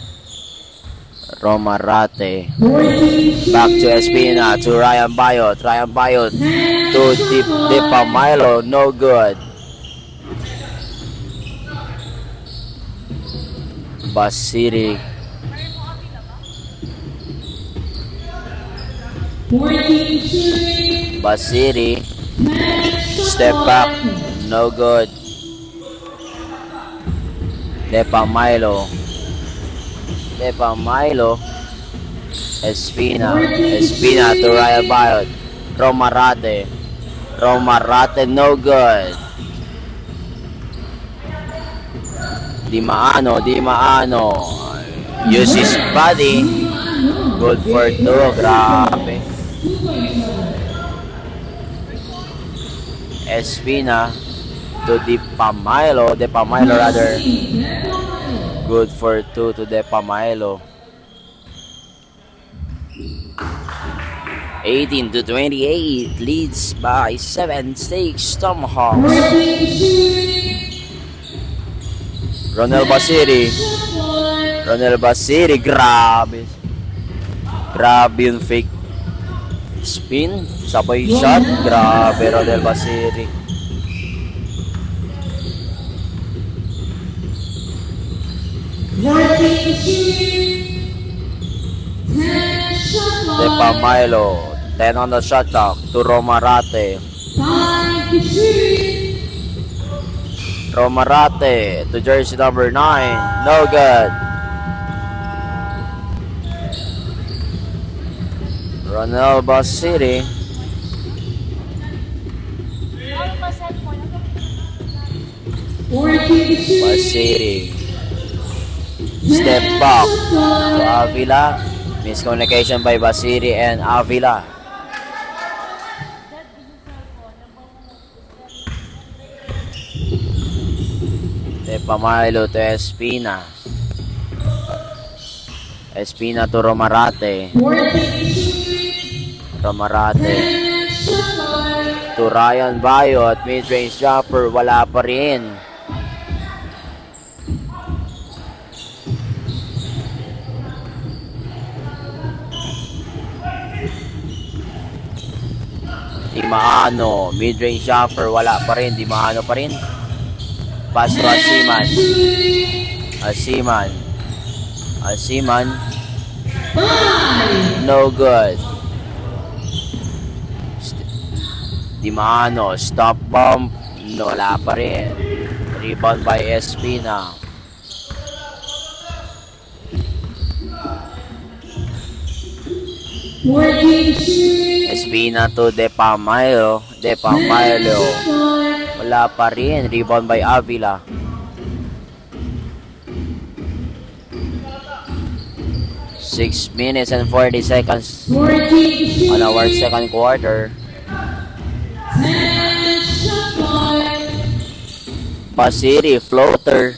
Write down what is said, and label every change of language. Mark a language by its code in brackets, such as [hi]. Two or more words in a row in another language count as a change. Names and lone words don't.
[en] Back to Espina to Ryan Bayot. Ryan Bayot to Dipa Milo. No good. Basiri. 14 shooting. Basiri. Step back. No good. Depa Milo. Espina to Ryan Bayot. Romarate, no good. Di maano. Use his body. Good for 2. Grabe. Espina to Depa Milo rather. Good for 2 to Depa Milo. 18-28, leads by 7 stakes Tomahawks. [tl] Ronel Basiri, grabe yung [en] fake spin, [tl] sabay shot, grabe Ronel Basiri. [en] Depa Milo, 10 on the shot clock to Romarate. Romarate to jersey number 9, no good. Ronel Basiri. Basiri. Step back to Avila. Miscommunication by Basiri and Avila. Depa Milo to Espina. Espina to Romarate. To Ryan Bayot. Mid-range jumper. [tl] Wala pa rin. Dimaano, [en] mid-range jumper, [tl] wala pa rin, Dimaano pa rin. [en] Pass to Asiman. No good. Dimaano, stop bump, [tl] wala pa rin. [en] Rebound by Espina. Espina to Depa Milo. [tl] Wala pa rin. [en] Rebound by Avila. 6 minutes and 40 seconds on our second quarter. Basiri, floater.